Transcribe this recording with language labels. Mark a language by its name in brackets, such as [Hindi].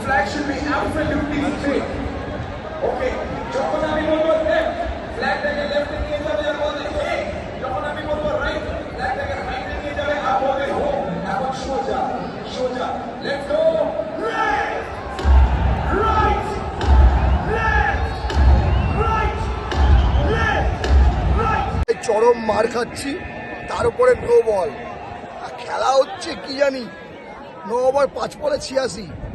[English] Should be absolutely straight. [Bangla] Okay, যখন আমি বলবো left, flag থেকে left নিয়ে যাবে আর বলবে hey, যখন আমি বলবো right, flag থেকে right নিয়ে যাবে আর বলবে home। এখন সোজা সোজা [English] let's go left, right, left, right, left, right। [Bangla] চরম মার খাচ্ছি, তার উপরে নো বল, খেলা হচ্ছে কি জানি 9 ওভার 5 বলে 86।